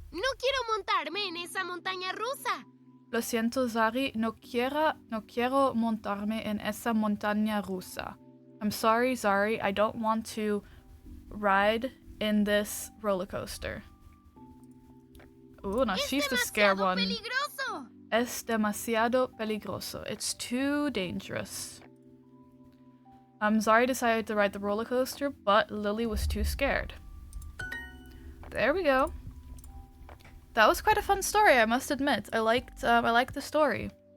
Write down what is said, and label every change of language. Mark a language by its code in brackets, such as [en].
[es] No quiero montarme en esa montaña rusa. Lo siento, Zari. No quiero montarme en esa montaña rusa. [en] I'm sorry, Zari. I don't want to ride in this roller coaster. Ooh, now she's the scared one. [es] Peligroso. Es demasiado peligroso. [en] It's too dangerous. Zari decided to ride the roller coaster, but Lily was too scared. There we go. That was quite a fun story, I must admit. I liked the story.